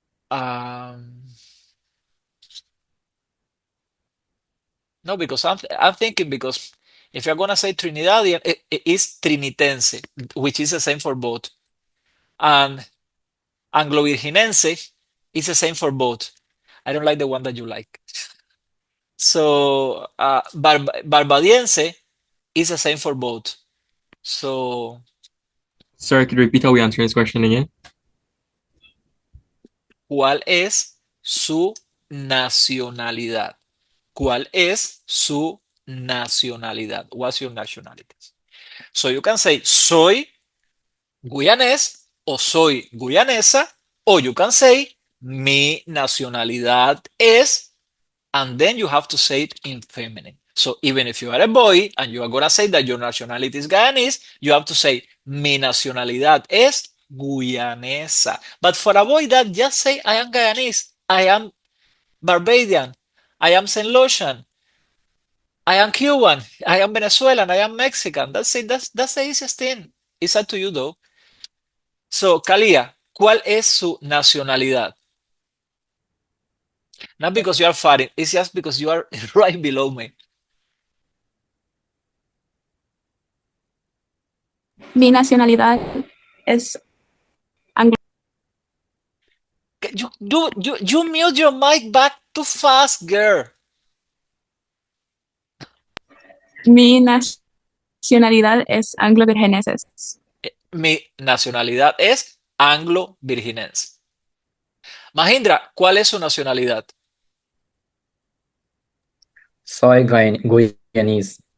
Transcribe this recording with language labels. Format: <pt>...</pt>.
<en>Um, no, because I'm thinking because if you're gonna say Trinidadian, it is Trinitense, which is the same for both, and Anglo-Virginense is the same for both. I don't like the one that you like. So Barbadiense is the same for both. So Sir, could you repeat how we answer this question again?</en> <es>¿cuál es su nacionalidad? ¿Cuál es su nacionalidad?</es> <en>What's your nationality? So you can say</en> <es>soy guyanés o soy guyanesa,</es> <en>or you can say</en> <es>mi nacionalidad es,</es> <en>and then you have to say it in feminine. So even if you are a boy and you are going to say that your nationality is Guyanese, you have to say</en> <es>mi nacionalidad es guyanesa.</es> <en>But for a boy that just say I am Guyanese, I am Barbadian, I am Saint Lucian, I am Cuban, I am Venezuelan, I am Mexican. That's it. That's the easiest thing. It's up to you though.</en> <es>So, Kalia, ¿cuál es su nacionalidad?</es> <en>Not because you are fighting, it's just because you are right below me.</en> <es>Mi nacionalidad es anglo.</es> <en>You mute your mic back too fast, girl.</en> <es>Mi nacionalidad es anglo-virgeneses. Mi nacionalidad es anglo-virginense. Mahindra, ¿cuál es su nacionalidad? Soy Guyanese.</es>